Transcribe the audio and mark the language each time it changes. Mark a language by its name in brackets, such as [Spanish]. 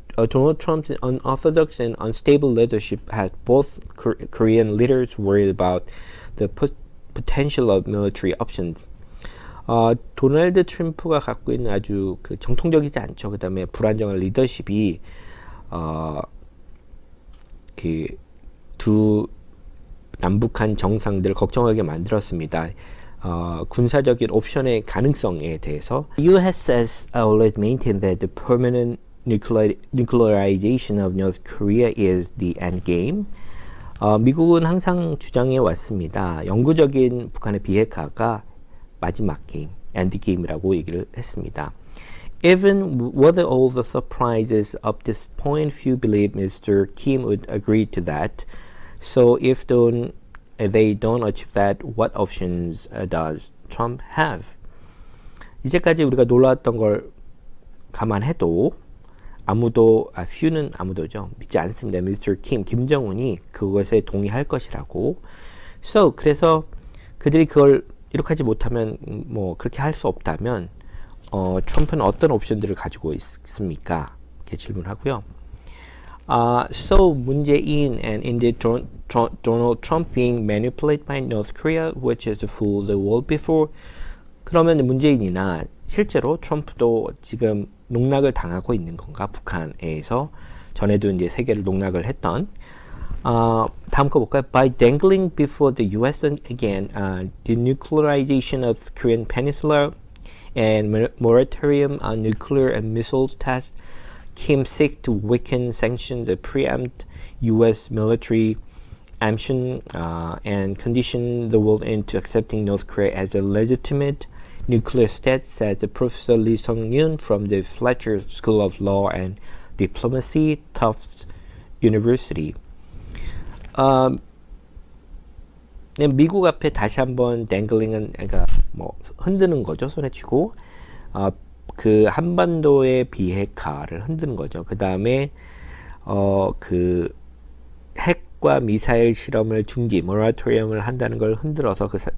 [English] Donald Trump's unorthodox and unstable leadership has both Korean leaders worried about the potential of military options. [Korean] 도널드 트럼프가 갖고 있는 아주 그 정통적이지 않죠. 그 다음에 불안정한 리더십이 그 두 남북한 정상들을 걱정하게 만들었습니다. 군사적인 옵션의 가능성에 대해서. [English] U.S. has always maintained that the permanent nuclearization of North Korea is the end game. [Korean] 미국은 항상 주장해 왔습니다. 영구적인 북한의 비핵화가 마지막 게임, 엔드 게임이라고 얘기를 했습니다. [English] Even with all the surprises up this point, few believe Mr. Kim would agree to that. So if they don't achieve that, what options does Trump have? [Korean] 이제까지 우리가 놀라웠던 걸 감안해도 few는 아무도죠. 믿지 않습니다. Mr. 김정은이 그것에 동의할 것이라고. So, 그래서 그들이 그걸 이렇게 하지 못하면 뭐 그렇게 할 수 없다면 트럼프는 어떤 옵션들을 가지고 있습니까? 이렇게 질문하고요. [English] So 문재인 and indeed Donald Trump being manipulated by North Korea, which has fooled the world before. [Korean] 그러면 문재인이나 실제로 트럼프도 지금 농락을 당하고 있는 건가? 북한에서 전에도 이제 세계를 농락을 했던. 다음 거 볼까요? [English] By dangling before the U.S. again, denuclearization of the Korean Peninsula and moratorium on nuclear and missiles tests, Kim seek to weaken sanctions that preempt U.S. military action and condition the world into accepting North Korea as a legitimate nuclear state, said Professor Lee Sung-yoon from the Fletcher School of Law and Diplomacy, Tufts University. [Korean] 미국 앞에 다시 한번 댕글링은 그러니까 뭐 흔드는 거죠. 손에 쥐고 그 한반도의 비핵화를 흔드는 거죠. 그 다음에 그 핵과 미사일 실험을 중지, 모라토리엄을 한다는 걸 흔들어서